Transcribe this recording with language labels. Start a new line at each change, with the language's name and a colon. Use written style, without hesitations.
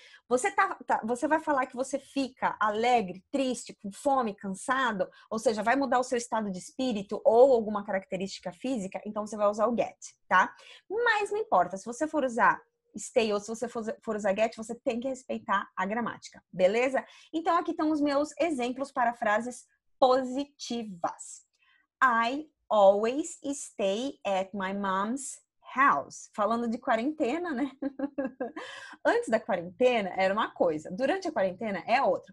Portuguese: Você vai falar que você fica alegre, triste, com fome, cansado, ou seja, vai mudar o seu estado de espírito ou alguma característica física, então você vai usar o get, tá? Mas não importa, se você for usar stay ou se você for usar get, você tem que respeitar a gramática, beleza? Então aqui estão os meus exemplos para frases positivas.
English: I always stay at my mom's house.
Portuguese: Falando de quarentena, né? Antes da quarentena era uma coisa, durante a quarentena é outra.